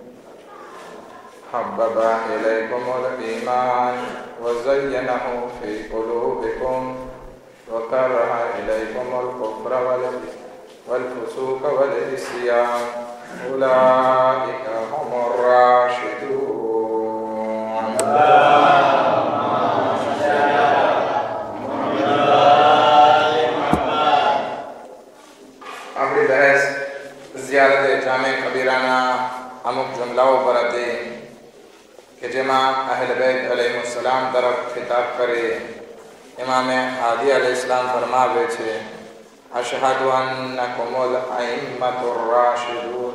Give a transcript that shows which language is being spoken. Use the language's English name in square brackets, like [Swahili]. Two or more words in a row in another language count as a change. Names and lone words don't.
[Arabic] حبب إليكم الإيمان وزينه في قلوبكم وكره إليكم الكفر والفسوق والعصيان أولئك هم الراشدون. [Gujarati] આપણી બહેસ ઝિયારતે જામે કબીરાના અમુક જમલાઓ પર હતી કે જેમાં અહેલ બેત અલૈહિસ્સલામ તરફ ખિતાબ કરી ઇમામે હાદી અલૈહિસ્સલામ ફરમાવે છે, [Arabic] أشهد أنكم الأئمة الراشدون.